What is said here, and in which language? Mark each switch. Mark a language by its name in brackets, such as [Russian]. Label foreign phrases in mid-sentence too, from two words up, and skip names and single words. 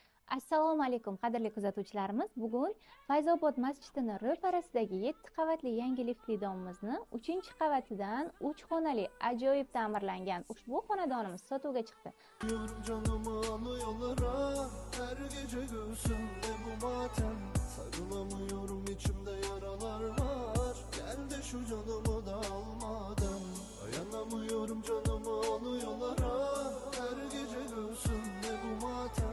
[Uzbek] Assalomu alaykum qadrli kuzatuvchilarimiz. Bugun Fayzobod masjidining ro'parasidagi 7 qavatli yangi liftli domimizni 3-qavatidan 3 xonali ajoyib ta'mirlangan ushbu xonadonimiz sotuvga chiqdi. [Turkish] Canımı alıyorlara her gece göğsümde bu matem. Sarılamıyorum, içimde yaralar var. Gel de şu canımı da almadan. Dayanamıyorum, canımı alıyorlara her gece göğsümde bu matem.